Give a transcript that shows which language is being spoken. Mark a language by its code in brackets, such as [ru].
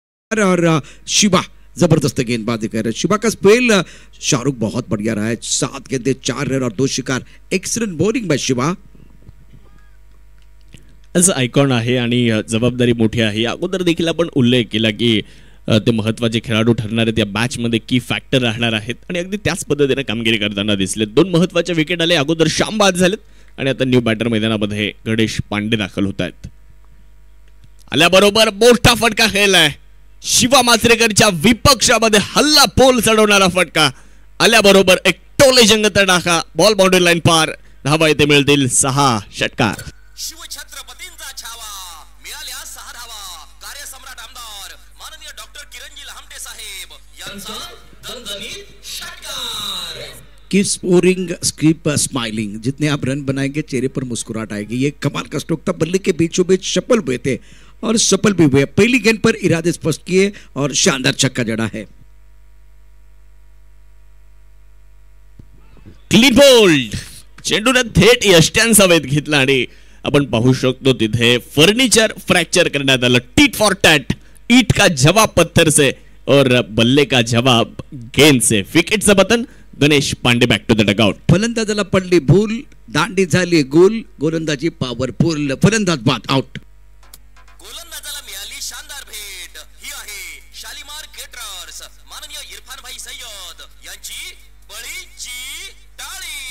[hi] और शिवा जबरदस्त गेंदबाजी कर रहे हैं। शिवा का स्पेल शाहरुख बहुत बढ़िया रहा है, 7 गेंदें 4 रन और 2 शिकार। [en] Excellent bowling by Shiva. [mr] असं आयकॉन आहे आणि जबाबदारी मोठी आहे। अगोदर देखील आपण उल्लेख केला की ते महत्त्वाचे खेळाडू ठरणार आहेत, या मॅच मध्ये की फॅक्टर राहणार आहेत आणि अगदी त्याच पद्धतीने कामगिरी करताना दिसले। 2 महत्त्वाचे विकेट आले, अगोदर श्याम बाद झालेत आणि आता न्यू बॅटर मैदानामध्ये गणेश पांडे दाखल होत आहेत. आल्याबरोबर मोठा फटका खेळलाय शिवा माचरेकरच्या विपक्षामध्ये हल्ला पोल चढवणारा फटका आल्याबरोबर एक टोले जंग तडाखा बॉल बाउंड्री लाईन पार. धावा इथे मिळतील 6 षटकार. शिवछत्रपतींचा छावा मिळाल्या 6 धावा. कार्यसम्राट आमदार माननीय डॉक्टर किरणजी लहामटे साहेब यांचा दणदणीत षटकार. [en] keep scoring keep smiling, [hi] जितने आप रन बनाएंगे चेहरे पर मुस्कुराहट आएगी. ये कमाल का स्ट्रोक था, बल्ले के बीचों बीच सफल हुए थे और सफल भी हुए. पहली गेंद पर इरादे स्पष्ट किए और शानदार छक्का जड़ा है. [mr] क्लीन बोल्ड चेंडूने थेट यष्ट्यान सवेत घेतला आणि आपण पाहू शकतो तिथे फर्निचर फ्रॅक्चर करण्यात आलं. [en] tit for tat, [hi] ईट का जवाब पत्थर से और बल्ले का जवाब गेंद से. [mr] विकेटचं button Ganesh Pande [en] Back to the dugout. [mr] फलंदाजाला पडली भूल, दांडी झाली गोल, गोलंदाजी पॉवरफुल, फलंदाज बाद आउट. गोलंदाजाला मिळाली शानदार भेट. ही आहे शालिमार केटरर्स माननीय इरफान भाई सय्यद यांची बळीची टाळी.